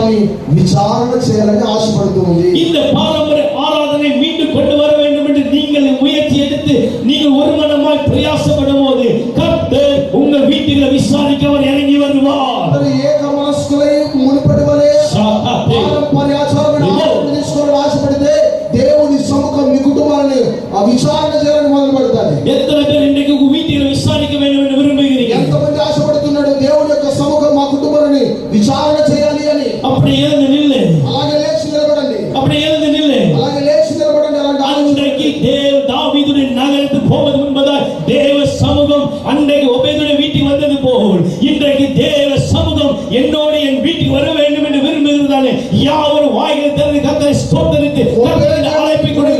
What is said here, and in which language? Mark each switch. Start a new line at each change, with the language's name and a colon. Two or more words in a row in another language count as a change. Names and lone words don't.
Telugu: విచారణ చేయాలని ఆశపడుతూ ఉంది.
Tamil: இந்த பாரம்பரிய ஆராதனை மீண்டும் கொண்டு வர வேண்டும் என்று நீங்கள் முயற்சி எடுத்து நீங்கள் ஒருமனமாய் பிரயாசப்படும் போது கர்த்தர் உங்கள் வீட்டில் விசாரிக்க அவர் இறங்கி வருவார்.
Telugu: ఏక మనస్కులై మునుపటి వలె పారంపర్య ఆచారాలను తీసుకోవాలని ఆశపడితే దేవుని సముఖం మీ కుటుంబాన్ని విచారణ చేయాలని మొదలు పెడతారు.
Tamil: எத்தனை பேர் இன்றைக்கு உங்க வீட்டில் விசாரிக்க வேண்டும் என்று விரும்புகிறீர்கள்?
Telugu: ఎంతమంది ఆశపడుతున్నాడు దేవుని యొక్క సముఖం మా కుటుంబాన్ని విచారణ చేయాలి అని?
Tamil: அப்படி எழுந்து நில்லு.
Telugu: అలాగే లేచి నిలబడండి.
Tamil: அப்படி எழுந்து நில்லு.
Telugu: అలాగే లేచి నిలబడండి. అలాంటి
Tamil: அன்றைக்கு தாவீதுடைய நகரத்துக்கு போவது முன்பதாய் தேவ சமூகம் அன்றைக்கு ஒபேதுடைய வீட்டுக்கு வந்தது போல் இன்றைக்கு தேவ சமூகம் என்னோடு என் வீட்டுக்கு வர வேண்டும் என்று விரும்புகிறதாலே யாவரும் வாய்களை திறந்து கர்த்தரை ஸ்தோத்திரித்து கர்த்தரை அழைப்பிக் கொடுங்க.